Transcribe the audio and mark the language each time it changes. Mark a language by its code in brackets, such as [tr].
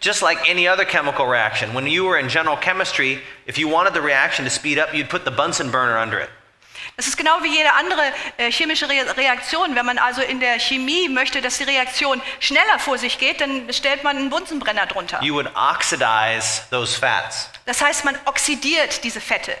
[en] Just like any other chemical reaction. When you were in general chemistry, if you wanted the reaction to speed up, you'd put the Bunsen burner under it. [de] Das ist genau wie jede andere chemische Reaktion. Wenn man also in der Chemie möchte, dass die Reaktion schneller vor sich geht, dann stellt man einen Bunsenbrenner drunter. [en] You would oxidize those fats. [de] Das heißt, man oxidiert diese Fette.